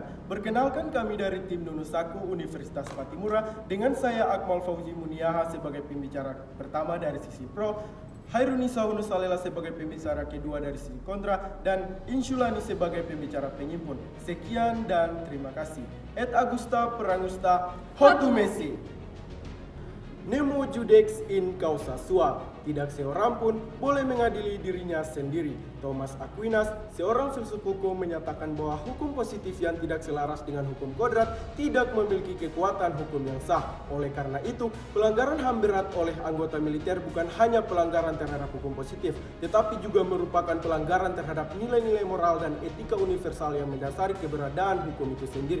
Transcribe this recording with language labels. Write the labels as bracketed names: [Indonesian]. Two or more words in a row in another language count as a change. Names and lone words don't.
[Indonesian] Perkenalkan, kami dari tim Nunusaku Universitas Patimura dengan saya Akmal Fauzi Muniaha sebagai pembicara pertama dari sisi pro, Hairunisa Hunusalela sebagai pembicara kedua dari sisi kontra, dan Insulani sebagai pembicara penyimpun. Sekian dan terima kasih. Et Augusta Perangusta Hotu Messi. [Latin] Nemo judex in causa sua. [Indonesian] Tidak seorang pun boleh mengadili dirinya sendiri. Thomas Aquinas, seorang filsuf hukum, menyatakan bahwa hukum positif yang tidak selaras dengan hukum kodrat tidak memiliki kekuatan hukum yang sah. Oleh karena itu, pelanggaran HAM berat oleh anggota militer bukan hanya pelanggaran terhadap hukum positif, tetapi juga merupakan pelanggaran terhadap nilai-nilai moral dan etika universal yang mendasari keberadaan hukum itu sendiri.